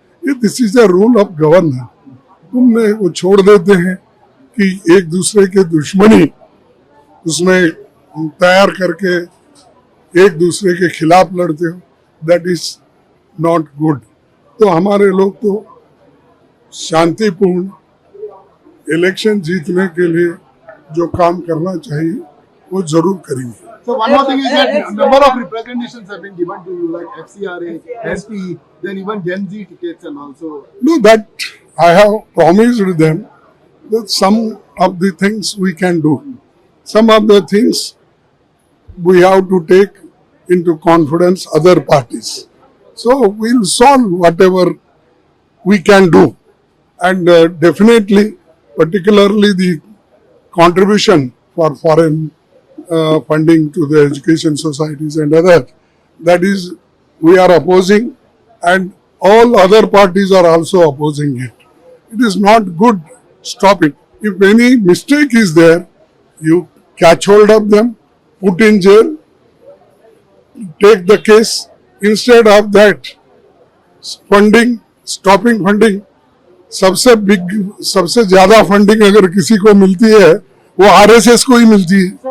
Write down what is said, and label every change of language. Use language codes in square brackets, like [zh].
[hi] ये [en] This is the rule of governance. [hi] तुमने वो छोड़ देते हैं कि एक दूसरे के दुश्मनी उसमें तैयार करके एक दूसरे के खिलाफ लड़ते हो, [en] That is not good. [hi] तो हमारे लोग तो शांतिपूर्ण इलेक्शन जीतने के लिए जो काम करना चाहिए वो जरूर करेंगे। [en] So one more thing is that number of representations have been given to you, like FCRA, SP, then even Gen Z tickets and also. No, that I have promised them that some of the things we can do. Some of the things we have to take into confidence other parties. So we'll solve whatever we can do. And definitely, particularly the contribution for foreign funding to the education societies and others, that is we are opposing, and all other parties are also opposing it. It is not good. Stop it. If any mistake is there, you catch hold of them, put in jail, take the case. Instead of that, funding, stopping funding, [hi] सबसे ज्यादा funding अगर किसी को मिलती है वो RSS को ही मिलती है।